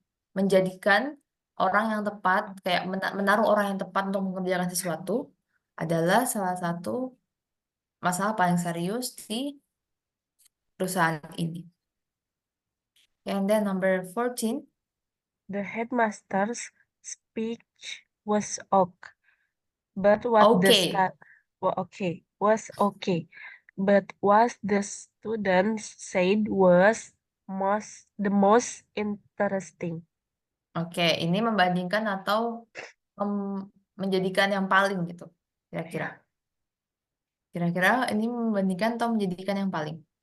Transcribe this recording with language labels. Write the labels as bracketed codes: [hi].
[id] Menjadikan orang yang tepat, kayak menaruh orang yang tepat untuk mengerjakan sesuatu adalah salah satu masalah paling serius di perusahaan ini. [en] And then number 14. The headmaster's speech was okay, but what the Okay. sta well, okay was okay, but what the students said was the most interesting. [id] Oke, ini membandingkan atau menjadikan yang paling gitu. Kira-kira. Ya, Kira-kira ini membandingkan atau menjadikan yang paling.